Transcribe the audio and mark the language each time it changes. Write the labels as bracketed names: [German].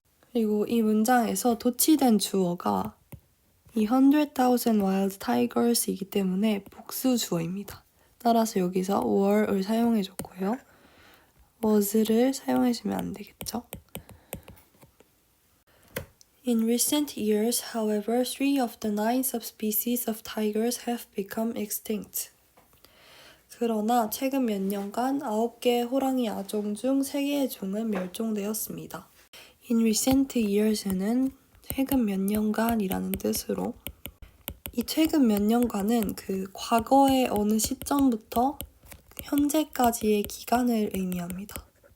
[Korean] 그리고 이 문장에서 도치된 주어가 이 100,000 wild tigers이기 때문에 복수 주어입니다. 따라서 여기서 were을 사용해 줬고요. was를 사용해 주면 안 되겠죠. [English] In recent years, however, 3 of the 9 subspecies of tigers have become extinct. [Korean] 그러나 최근 몇 년간 9개의 호랑이 아종 중 3개의 종은 멸종되었습니다. In recent years는 최근 몇 년간이라는 뜻으로 이 최근 몇 년간은 그 과거의 어느 시점부터 현재까지의 기간을 의미합니다.